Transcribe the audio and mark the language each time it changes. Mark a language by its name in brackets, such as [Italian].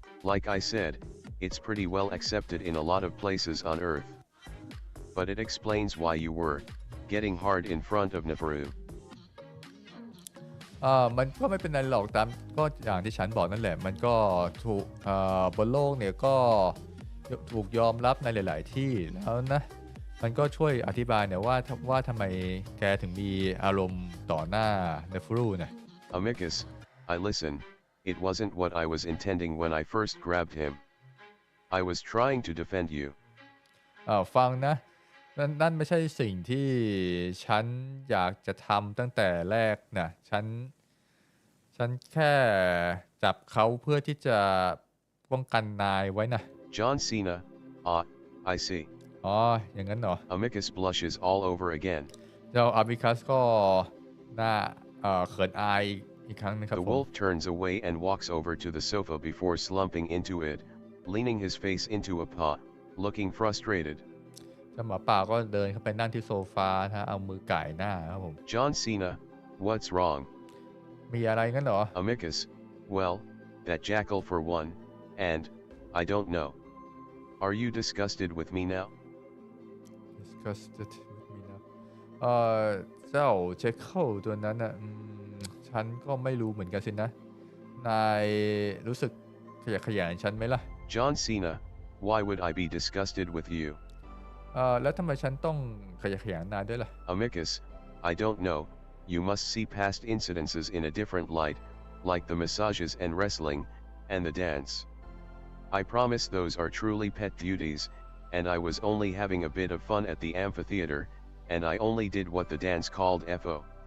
[English] Like I said, it's pretty well accepted in a lot of places on Earth. But it explains why you were getting hard in front of Navarro. [Thai] มันก็ไม่เป็นไรหรอกตามก็อย่างที่ฉันบอกนั่นแหละมันก็ถูกบนโลกเนี่ยก็ถูกยอมรับในหลายๆที่แล้วนะมันก็ช่วยอธิบายเนี่ยว่าทำไมแกถึงมีอารมณ์ต่อหน้าเนฟรูนะ [English] Amicus, I listen, it wasn't what I was intending when I first grabbed him. I was trying to defend you. [Thai] ฟังนะนั่นไม่ใช่สิ่งที่ฉันอยากจะทำตั้งแต่แรกนะฉันแค่จับเขาเพื่อที่จะป้องกันนายไว้นะ [English] John Cena, I see. [Thai] อย่างนั้นเหรอ [English] Amicus blushes all over again. [Thai] เจ้าอาบิคัสก็หน้าเขินอายอีกครั้งนึงครับ [English] The wolf turns away and walks over to the sofa before slumping into it, leaning his face into a paw, looking frustrated. [Thai] เจ้าหมาป่าก็เดินเข้าไปนั่งที่โซฟานะเอามือก่ายหน้าครับผม [English] John Cena, what's wrong? [Thai] มีอะไรงั้นเหรอ [English] Amicus, well, that jackal for one, and, I don't know. Are you disgusted with me now? disgusted with me now [Thai] เจ้าเจคเกิลตัวนั้นน่ะฉันก็ไม่รู้เหมือนกันสินะนายรู้สึกขยะแขยงฉันไหมล่ะ [English] John Cena, why would I be disgusted with you? [Thai] แล้วทำไมฉันต้องขยะแขยงนายด้วยล่ะ [English] Amicus, I don't know, you must see past incidences in a different light, like the massages and wrestling, and the dance. I promise those are truly pet duties, and I was only having a bit of fun at the amphitheater, and I only did what the dance called FO.